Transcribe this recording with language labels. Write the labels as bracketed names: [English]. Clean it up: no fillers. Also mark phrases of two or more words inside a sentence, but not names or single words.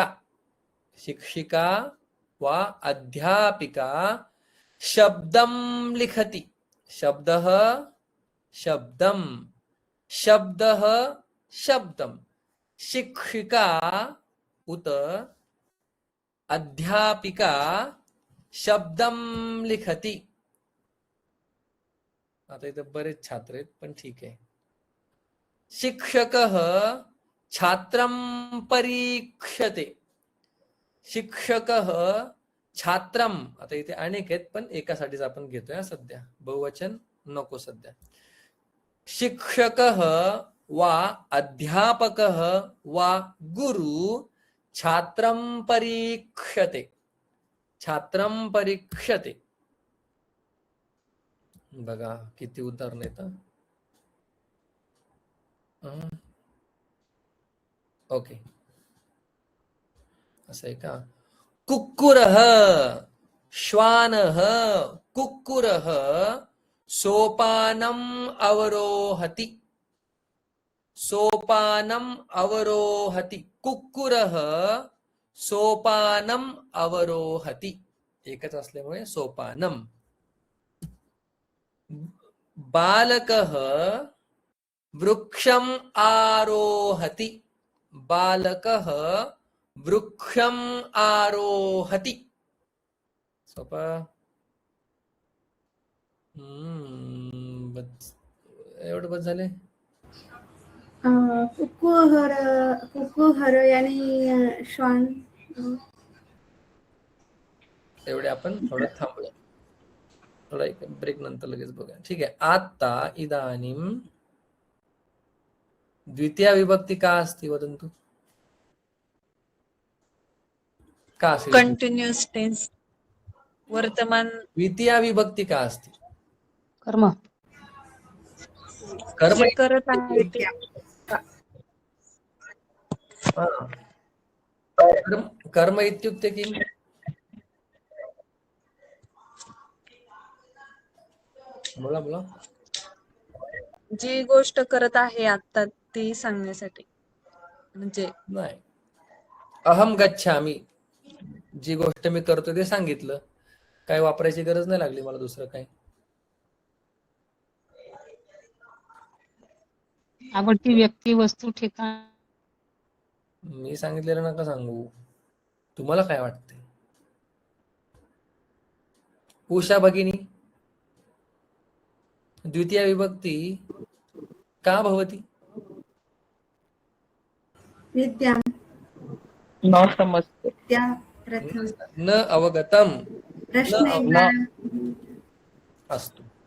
[Sanskrit] शिक्षिका वा अध्यापिका शब्दं लिखति। शब्दः शब्दं, शब्दः शब्दं। शिक्षिका उत अध्यापिका शब्दं लिखति। [Marathi] आता इथं बरेच छात्र आहेत, पण ठीक आहे. [Sanskrit] शिक्षकः छात्रं परीक्षते. शिक्षकः छात्रम, [Marathi] आता इथे अनेक आहेत पण एकासाठीच आपण घेतोय सध्या, बहुवचन नको सध्या. [Sanskrit] शिक्षकः वा अध्यापकः वा गुरु छात्रं परीक्षते. छात्रं परीक्षते. [Marathi] बघा किती उदाहरण येतं. ओके, असं आहे का? [Sanskrit] कुक्कुरः, श्वानः, कुक्कुरः सोपानम् अवरोहति. सोपानम् अवरोहति. कुक्कुरः सोपानम् अवरोहति. [Marathi] एकच असल्यामुळे [Sanskrit] सोपानम्. बालकः वृक्षम् आरोहति. बालकः वृक्षम् आरोहति. [Marathi] सोपा. एवढं बस झाले. कुकुहर यानी श्वान. एवढे आपण थोडं थांबूया, थोडा एक ब्रेक नंतर लगेच बघूया. ठीक आहे. आता [Sanskrit] इदानीं द्वितीया विभक्ती का अस्ति वदन्तु? का अस्ति? [English] continuous tense, वर्तमान. [Sanskrit] द्वितीया विभक्ती का अस्ति? कर्म. कर्म [Marathi] जे करत आहे ते. [Sanskrit] कर्म इत्युक्ते किम्? [Marathi] बोला बोला. जी गोष्ट करत आहे आता ती सांगण्यासाठी. म्हणजे नाही, [Sanskrit] अहम गच्छामि, [Marathi] जी गोष्ट मी करतो ते सांगितलं. काय वापरायची गरज नाही लागली मला दुसरं काय. आवडती व्यक्ती, वस्तू, ठिकाण. मी सांगितलेलं नका सांगू. तुम्हाला काय वाटते? [Sanskrit] उषा भगिनी, द्वितीया विभक्ती का भवति? विद्या. न समजते. विद्या प्रथम. न अवगतम. प्रश्न अस्तु.